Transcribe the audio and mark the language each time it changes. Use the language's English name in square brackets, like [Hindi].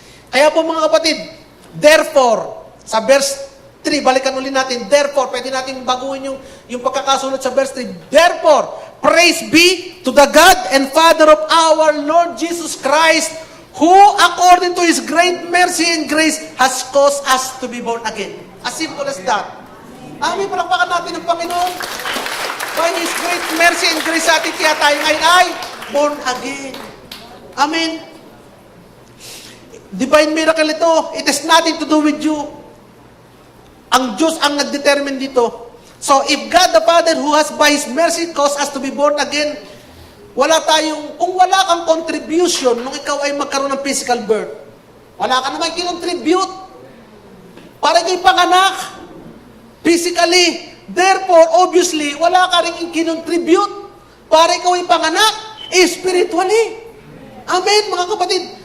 [Filipino] Kaya po mga kapatid, therefore, sa verse 3, balikan ulit natin, therefore, pwede natin baguhin yung pagkakasunod sa verse 3. [English] Therefore, praise be to the God and Father of our Lord Jesus Christ, who according to His great mercy and grace has caused us to be born again. As simple as that. [Filipino] Amin, palakpakan natin ang Panginoon. [English] By His great mercy and grace [Filipino] sa atin, kaya tayo ngayon ay [English] born again. Amen. Divine miracle ito. It has nothing to do with you. [Filipino] Ang Diyos ang nag-determine dito. [English] So, if God the Father who has by His mercy caused us to be born again, [Filipino] kung wala kang contribution nung ikaw ay magkaroon ng physical birth, wala ka naman kinontribute para kay panganak physically. [English] Therefore, obviously, [Filipino] wala ka rin kinontribute para ikaw ay panganak spiritually. Amen, mga kapatid.